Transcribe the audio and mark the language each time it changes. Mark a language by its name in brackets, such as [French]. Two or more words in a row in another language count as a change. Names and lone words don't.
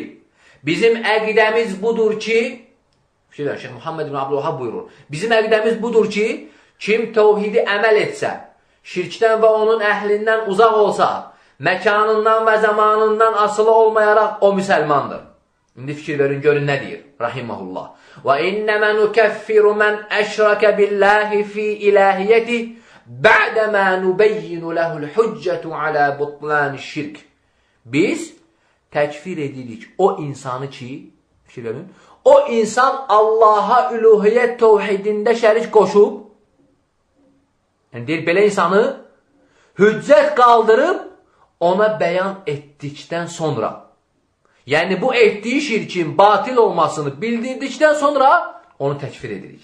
[Azerbaijani] Bizim əqidəmiz budur ki, Şeyx Muhammed ibn Abdülvahhab buyurur, bizim əqidəmiz budur ki, kim təvhidi əməl etsə, şirkdən və onun əhlindən uzaq olsa, məkanından və zamanından asılı olmayaraq o müsəlmandır. İndi fikir verin, görün nə deyir? Rahiməhullah. [Arabic] وَإِنَّمَا نُكَفِّرُ مَنْ أَشْرَكَ بِاللّٰهِ فِي إِلَٰهِيَتِهِ بَعْدَمَا نُبَيِّنُ لَهُ الْحُجَّةُ عَلَى بُطْلَانِ الشِّرْكِ. [Azerbaijani] Biz təkfir edirik o insanı ki, fikir verin, o insan Allaha üluhiyyət təvhidində şərik qoşub, yəni deyir, belə insanı hüccət qaldırıb ona bəyan etdikdən sonra, yəni bu etdiyi şirkin batil olmasını bildirdikdən sonra onu təkfir edirik.